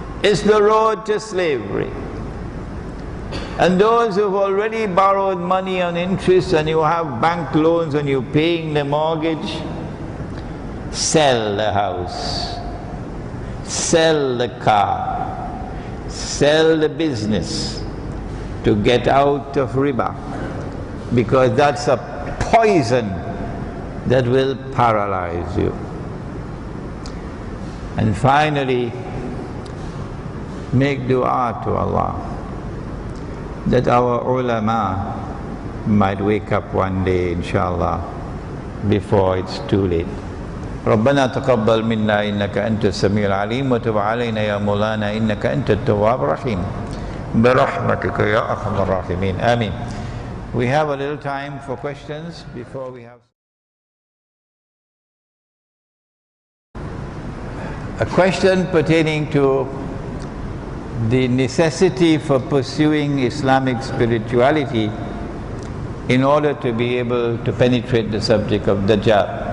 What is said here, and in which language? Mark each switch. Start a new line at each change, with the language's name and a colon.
English: It's the road to slavery. And those who've already borrowed money on interest and you have bank loans and you're paying the mortgage, sell the house, sell the car, sell the business to get out of riba, because that's a poison that will paralyze you. And finally, make dua to Allah that our ulama might wake up one day, inshallah, before it's too late.
Arabic: ربنا تقبل منا إنك أنت السميع العليم وتب علينا يا مولانا إنك أنت التواب الرحيم برحمتك يا أرحم الراحمين آمين.
English: We have a little time for questions before we have a question pertaining to the necessity for pursuing Islamic spirituality in order to be able to penetrate the subject of Dajjal.